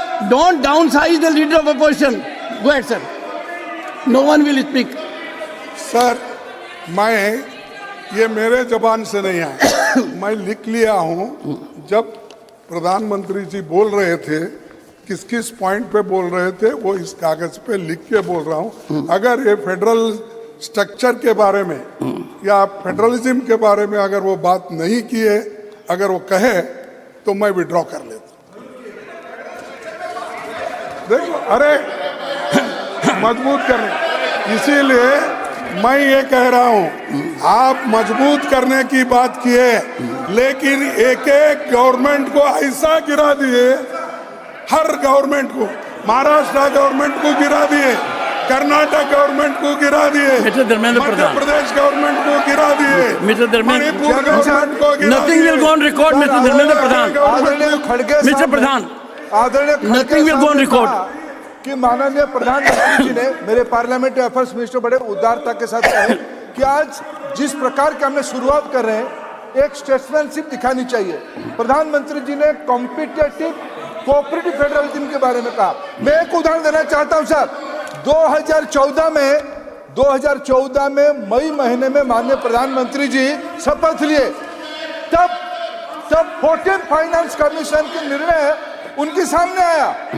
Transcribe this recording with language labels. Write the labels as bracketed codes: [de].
[en] Don't downsize the leader of opposition. Go ahead, sir. No one will speak. [hi] Sir मैं ये मेरे जबान से नहीं आया, मैं लिख लिया हूँ। जब प्रधानमंत्री जी बोल रहे थे, किस किस पॉइंट पे बोल रहे थे, वो इस कागज पे लिख के बोल रहा हूँ। अगर ये फेडरल स्ट्रक्चर के बारे में या फेडरलिज्म के बारे में अगर वो बात नहीं किए, अगर वो कहे तो मैं विड्रॉ कर लेता। देखो, अरे मजबूत करने, इसीलिए मैं ये कह रहा हूँ, आप मजबूत करने की बात किए, लेकिन एक एक गवर्नमेंट को ऐसा गिरा दिए, हर गवर्नमेंट को, महाराष्ट्र गवर्नमेंट को गिरा दिए, कर्नाटक गवर्नमेंट को गिरा दिए, मध्य प्रदेश गवर्नमेंट को गिरा दिए, मणिपुर गवर्नमेंट को गिरा दिए। [en] Nothing will go on record, Mr. Dharmendra Pradhan. Mr. Pradhan, nothing will go on record. [hi] कि माननीय प्रधानमंत्री जी ने मेरे पार्लियामेंट्री अफेयर्स मिनिस्टर बड़े उदारता के साथ कहे कि आज जिस प्रकार के हमने शुरुआत कर रहे हैं, एक स्टेट्समैनशिप दिखानी चाहिए। प्रधानमंत्री जी ने कॉम्पिटिटिव कोऑपरेटिव फेडरलिज्म के बारे में कहा। मैं एक उदाहरण देना चाहता हूं सर। 2014 में मई महीने में माननीय प्रधानमंत्री जी शपथ लिए, तब 14th फाइनेंस कमीशन के निर्णय उनके सामने आया।